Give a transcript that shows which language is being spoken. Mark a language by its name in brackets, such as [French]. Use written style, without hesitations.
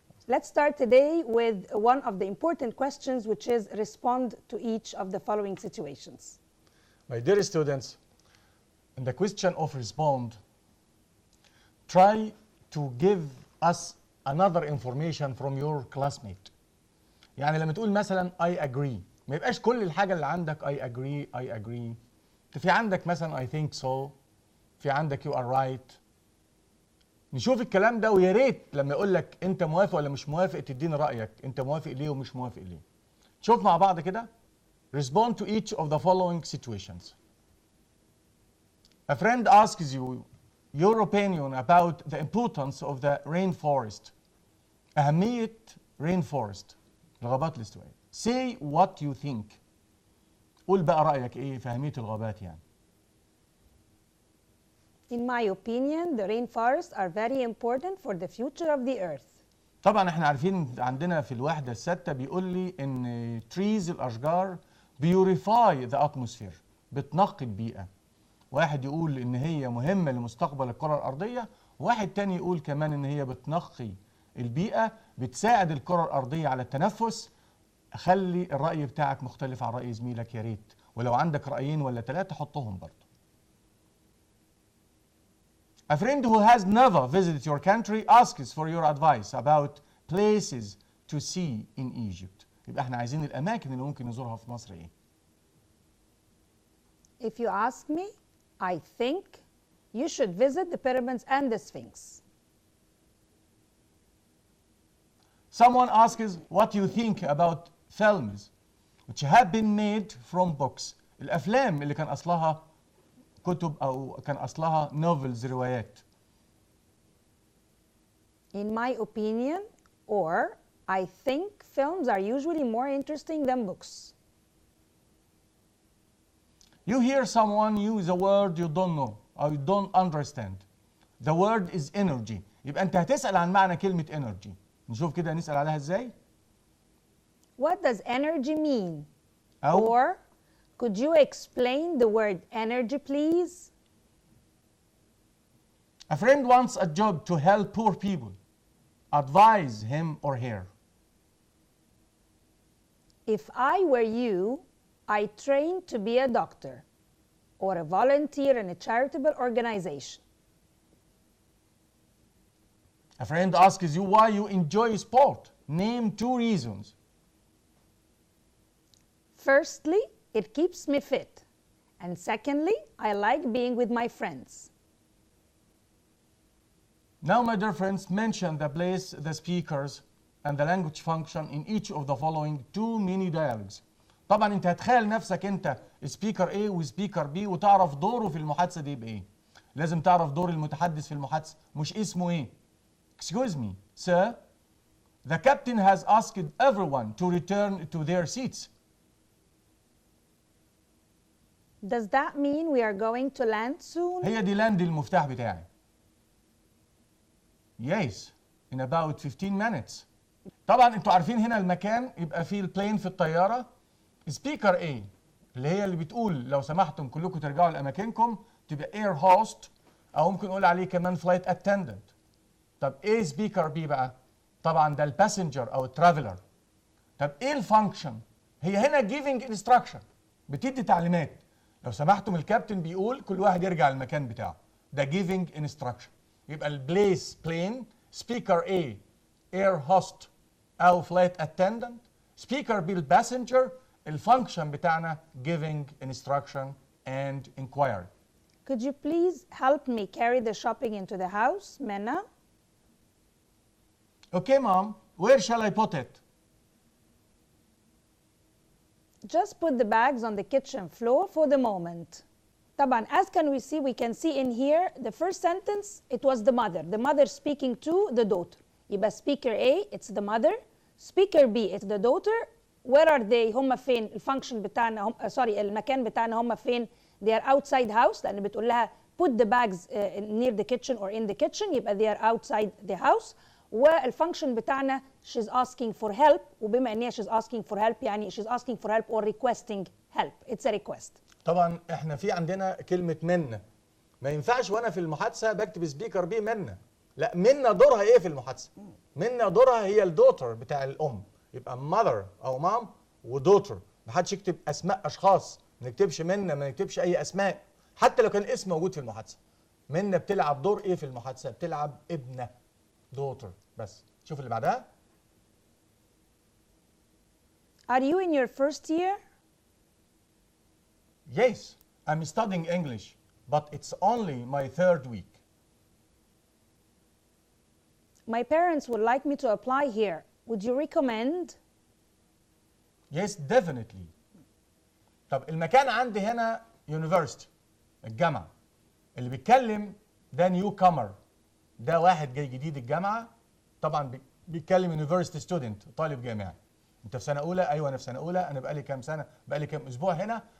[English] Let's start today with one of the important questions, which is respond to each of the following situations. My dear students, in the question of respond, try to give us another information from your classmate. [Arabic] يعني لما تقول مثلا [English] I agree، [Arabic] ما يبقاش كل الحاجة اللي عندك I agree. في عندك مثلا [English] I think so، [Arabic] في عندك [English] you are right. [Arabic] نشوف الكلام ده، ويا ريت لما يقول لك انت موافق ولا مش موافق تديني رايك، انت موافق ليه ومش موافق ليه. شوف مع بعض كده. [English] Respond to each of the following situations. A friend asks you your opinion about the importance of the rainforest. [Arabic] أهمية rainforest، الغابات الاستوائية. [English] Say what you think. [Arabic] قول بقى رأيك ايه في أهمية الغابات يعني. [English] In my opinion, the rainforests are very important for the future of the earth. [Arabic] طبعا احنا عارفين عندنا في الوحدة الستة بيقول لي ان trees الأشجار [English] purify the atmosphere، [Arabic] بتنقي البيئة. واحد يقول ان هي مهمة لمستقبل الكرة الأرضية، واحد تاني يقول كمان ان هي بتنقي البيئة، بتساعد الكرة الأرضية على التنفس. خلي الرأي بتاعك مختلف عن رأي زميلك يا ريت، ولو عندك رأيين ولا ثلاثة حطهم برضه. [English] A friend who has never visited your country asks for your advice about places to see in Egypt. [Arabic] يبقى احنا عايزين الأماكن اللي ممكن نزورها في مصر ايه؟ [English] If you ask me, I think you should visit the pyramids and the Sphinx. Someone asks what you think about films which have been made from books. [Arabic] الأفلام اللي كان أصلها كتب أو كان أصلها novels، روايات. [English] In my opinion, or I think films are usually more interesting than books. You hear someone use a word you don't know or you don't understand. The word is energy. [Arabic] يبقى أنت هتسأل عن معنى كلمة energy. نشوف كده نسأل عليها إزاي. [English] What does energy mean? [Arabic] أو [English] Or could you explain the word energy, please? A friend wants a job to help poor people. Advise him or her. If I were you, I train to be a doctor or a volunteer in a charitable organization. A friend asks you why you enjoy sport. Name 2 reasons. Firstly, it keeps me fit. And secondly, I like being with my friends. Now, my dear friends, mention the place, the speakers, and the language function in each of the following 2 mini dialogues. [Arabic] طبعا انت هتخيل نفسك انت سبيكر A وسبيكر B وتعرف دوره في المحادثة دي بايه. لازم تعرف دور المتحدث في المحادثة، مش اسمه ايه. [English] Excuse me, sir. The captain has asked everyone to return to their seats. Does that mean we are going to land soon? [Arabic] هي دي لاند المفتاح بتاعي. [English] Yes, in about 15 minutes. [Arabic] طبعا انتوا عارفين هنا المكان يبقى فيه البلين في الطيارة. سبيكر A اللي هي اللي بتقول لو سمحتم كلكم ترجعوا لأماكنكم، تبقى اير هوست، أو ممكن نقول عليه كمان فلايت اتندنت. طب ايه سبيكر B بقى؟ طبعا ده الباسنجر أو الترافلر. طب ايه الفانكشن؟ هي هنا [English] giving instruction، [Arabic] بتدي تعليمات. لو سمحتم الكابتن بيقول كل واحد يرجع للمكان بتاعه، ده [English] giving instruction. [Arabic] يبقى البليس بلين، سبيكر A اير هوست أو فلايت اتندنت، سبيكر B الباسنجر. الفانكشن بتاعنا [English] giving instruction and inquiry. Could you please help me carry the shopping into the house, Mena? Okay, mom. Where shall I put it? Just put the bags on the kitchen floor for the moment. [Arabic] طبعا, [English] as we can see in here, the first sentence, it was the mother speaking to the daughter. [Arabic] يبقى [English] speaker A, it's the mother. Speaker B, it's the daughter. where are they [Arabic] هم فين الفانكشن بتاعنا هم المكان بتاعنا هم فين [English] they are outside house [Arabic] لأن بتقول لها [English] put the bags near the kitchen or in the kitchen [Arabic] يبقى [English] they are outside the house. [Arabic] والفانكشن بتاعنا [English] she's asking for help [Arabic] وبما ان هي [English] she's asking for help [Arabic] يعني [English] she's asking for help or requesting help. It's a request. [Arabic] طبعا احنا في عندنا كلمة منا، ما ينفعش وانا في المحادثة بكتب سبيكر بي منا، لا منا دورها ايه في المحادثة؟ منا دورها هي الدوتر بتاع الام، يبقى mother او مام ودوتر، ما حدش يكتب اسماء اشخاص، ما نكتبش منا، ما نكتبش اي اسماء حتى لو كان الاسم موجود في المحادثة. منا بتلعب دور ايه في المحادثة؟ بتلعب ابنة daughter بس. شوف اللي بعدها. [English] Are you in your first year? Yes, I'm studying English, but it's only my 3rd week. My parents would like me to apply here. Would you recommend? Yes, definitely. [Arabic] طب المكان عندي هنا university، الجامعة. اللي بيتكلم ده newcomer، ده واحد جاي جديد الجامعة، طبعا بيتكلم university student، طالب جامعي. انت في سنة أولى؟ أيوه أنا في سنة أولى، أنا بقالي كام سنة؟ بقالي كام أسبوع هنا.